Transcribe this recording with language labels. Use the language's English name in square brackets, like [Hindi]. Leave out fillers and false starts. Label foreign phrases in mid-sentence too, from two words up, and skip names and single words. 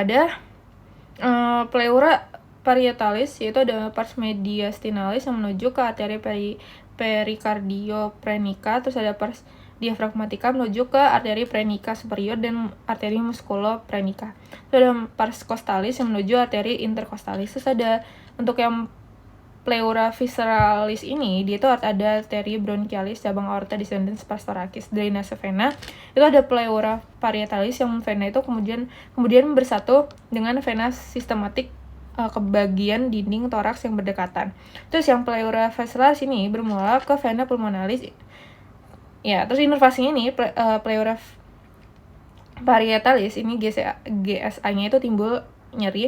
[Indonesian] Ada pleura parietalis, yaitu ada pars mediastinalis yang menuju ke arteri perikardioprenica, terus ada pars diaphragmatica menuju ke arteri prenica superior dan arteri musculoprenica. Terus ada pars costalis yang menuju arteri intercostalis. Terus ada untuk yang pleura visceralis ini, dia itu ada arteri bronchialis, cabang aorta descendens pars thoracis, drainase vena. Itu ada pleura parietalis yang vena itu kemudian bersatu dengan vena sistematik ke bagian dinding toraks yang berdekatan. Terus yang pleura visceralis ini bermula ke vena pulmonalis. Ya, terus inervasinya ini pleura parietalis ini GSA-nya itu timbul nyeri.